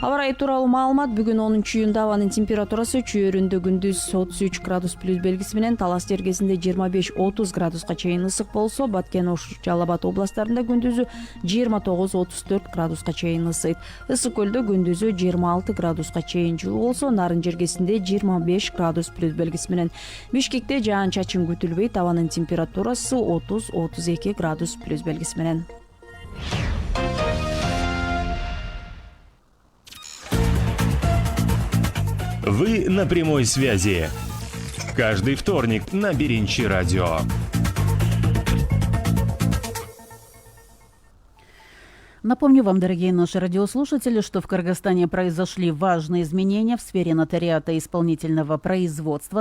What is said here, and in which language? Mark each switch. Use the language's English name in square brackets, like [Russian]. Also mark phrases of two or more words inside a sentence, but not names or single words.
[Kyrgyz] Аба ырайы тууралуу маалымат. Бүгүн 10-июнда абанын температурасы чөйрөндө күндүз 33 градус плюс белгиси менен, Талас жергесинде 25-30 градуска чейин ысык болсо, Баткен, Ош, Жалал Абад областарында күндүзү 29-34 градуска чейин ысыйт. Ысык көлдө күндүзү 26 градуска чейин жылуу болсо, Нарын жергесинде 25 градус плюс белгиси менен. Бишкекте жаан-чачын күтүлбөйт, абанын температурасы 30-32 градус плюс белгиси менен. [Russian] Вы на прямой связи. Каждый вторник на Беринчи радио. Напомню вам, дорогие наши радиослушатели, что в Кыргызстане произошли важные изменения в сфере нотариата и исполнительного производства.